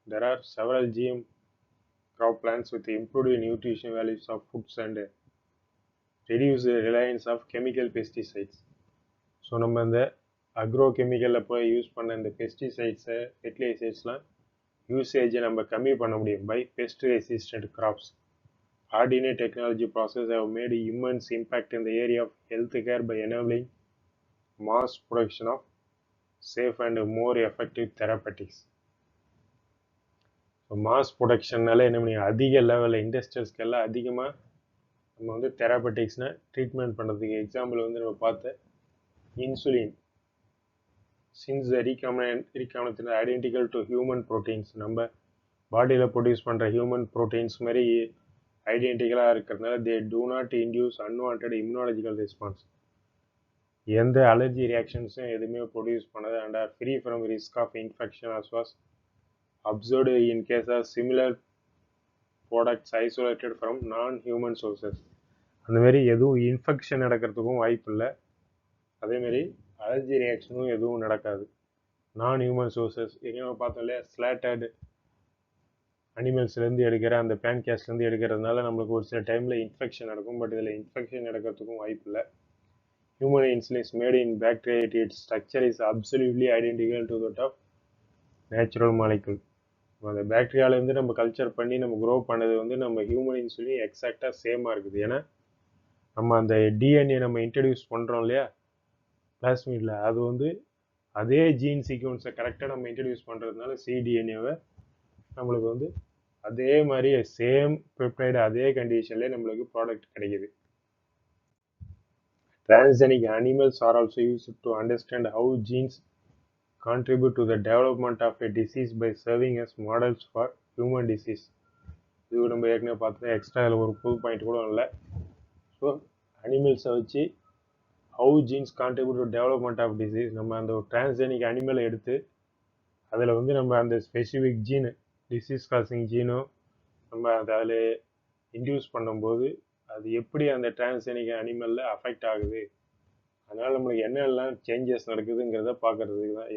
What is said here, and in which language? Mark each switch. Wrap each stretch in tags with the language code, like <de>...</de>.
<en>There are several GM crop plants with improved nutrition values of foods and reduce the reliance of chemical pesticides.</en> <ta>So நம்ம இந்த agro கெமிக்கலில் போய் use பண்ண இந்த பெஸ்டிசைட்ஸை, ஃபெர்டிலைசர்ஸ்லாம் யூசேஜை நம்ம கம்மி பண்ண முடியும்</ta> <en>By pest resistant crops. RDNA technology process have made immense impact in the area of healthcare by enabling mass production of safe and more effective therapeutics.</en> <ta>Mass ப்ரொடக்ஷன்னால என்ன பண்ணி அதிக லெவலில் இண்டஸ்ட்ரியல்ஸ்க்கெல்லாம் அதிகமாக நம்ம வந்து தெராபட்டிக்ஸ்னால் ட்ரீட்மெண்ட் பண்ணுறதுக்கு எக்ஸாம்பிள் வந்து நம்ம பார்த்த insulin.</ta> <en>since recombination identical to human proteins,</en> <ta>நம்ம பாடியில் ப்ரொடியூஸ் பண்ணுற ஹியூமன் ப்ரோட்டீன்ஸ் மாதிரி ஐடென்டிக்கலாக இருக்கிறதுனால</ta> <en>They do not induce unwanted immunological response.</en> <ta>எந்த அலர்ஜி ரியாக்ஷன்ஸும் எதுவுமே ப்ரொடியூஸ் பண்ணது</ta> <en>And are free from risk of infection as was observed in case of similar products isolated from non-human sources.</en> <ta>அந்த மாதிரி எதுவும் infection நடக்கிறதுக்கும் வாய்ப்பு இல்லை. அதேமாரி அலர்ஜி ரியாக்ஷனும் எதுவும் நடக்காது. நான் ஹியூமன் சோர்சஸ் எங்கேயும் பார்த்தோம் இல்லையா, ஸ்லாட்டட் அனிமல்ஸ்லேருந்து எடுக்கிற அந்த பேன்கேஸ்லேருந்து எடுக்கிறதுனால நம்மளுக்கு ஒரு சில டைமில் இன்ஃபெக்ஷன் நடக்கும். பட் இதில் இன்ஃபெக்ஷன் நடக்கிறதுக்கும் வாய்ப்பு இல்லை.</ta> <en>Human insulin is made in bacteria. Its structure is absolutely identical to that of natural molecule.</en> <ta>அந்த பேக்டீரியாவிலேருந்து நம்ம கல்ச்சர் பண்ணி நம்ம க்ரோ பண்ணது வந்து நம்ம ஹியூமன் இன்சுலின் எக்ஸாக்டாக சேமாக இருக்குது. ஏன்னா நம்ம அந்த டிஎன்ஏ நம்ம இன்ட்ரடியூஸ் பண்ணுறோம் இல்லையா பிளாஸ்மிடில், அது வந்து அதே ஜீன் சீக்வன்ஸை கரெக்டாக நம்ம இன்ட்ரடியூஸ் பண்ணுறதுனால சிடிஎன்ஏவை நம்மளுக்கு வந்து அதே மாதிரி சேம் பெப்டைடு அதே கண்டிஷன்லேயே நம்மளுக்கு ப்ராடக்ட் கிடைக்கிது.</ta> <en>Transgenic animals are also used to understand how genes contribute to the development of a disease by serving as models for human disease.</en> <ta>இது நம்ம ஏற்கனவே பார்த்தா எக்ஸ்ட்ரா இதில் ஒரு புது பாயிண்ட் கூட இல்லை. ஸோ அனிமல்ஸை வச்சு</ta> <en>how genes contribute to development of disease,</en> <ta>நம்ம அந்த ஒரு டிரான்ஸ்ஜெனிக் அனிமலை எடுத்து அதில் வந்து நம்ம அந்த ஸ்பெசிஃபிக் ஜீனு டிசீஸ் காசிங் ஜீனும் நம்ம அதில் இன்டியூஸ் பண்ணும்போது அது எப்படி அந்த டிரான்ஸ்ஜெனிக் அனிமலில் அஃபெக்ட் ஆகுது, அதனால் நம்மளுக்கு என்னெல்லாம் சேஞ்சஸ் நடக்குதுங்கிறத பார்க்குறதுக்கு தான்.</ta>